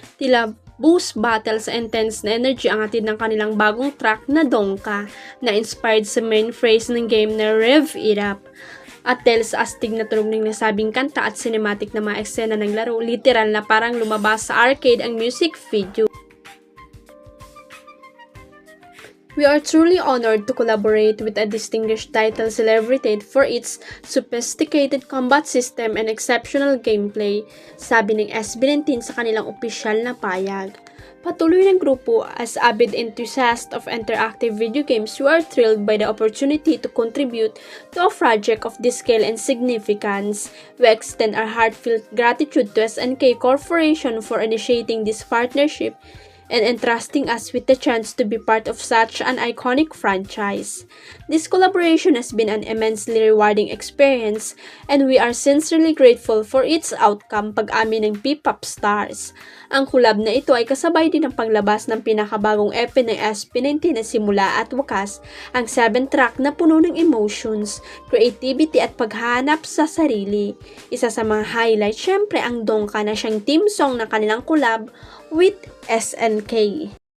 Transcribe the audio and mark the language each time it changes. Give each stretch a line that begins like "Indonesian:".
Filipino: Tila boost battles sa intense na energy ang hatid ng kanilang bagong track na Dongka na inspired sa main phrase ng game na Rev It Up. At dahil sa astig na tunog ng nasabing kanta at cinematic na mga eksena ng laro, literal na parang lumabas sa arcade ang music video.
English: We are truly honored to collaborate with a distinguished title celebrated for its sophisticated combat system and exceptional gameplay,
Filipino: sabi ng SB19 sa kanilang opisyal na payag. Patuloy ng grupo,
English: as avid enthusiasts of interactive video games, we are thrilled by the opportunity to contribute to a project of this scale and significance. We extend our heartfelt gratitude to SNK Corporation for initiating this partnership and entrusting us with the chance to be part of such an iconic franchise. This collaboration has been an immensely rewarding experience and we are sincerely grateful for its outcome,
Filipino: pag-amin ng P-Pop Stars. Ang collab na ito ay kasabay din ng paglabas ng pinakabagong EP ng SB19 na simula at wakas, ang 7-track na puno ng emotions, creativity at paghanap sa sarili. Isa sa mga highlight, syempre ang Dongka na siyang theme song ng kanilang collab with SNK.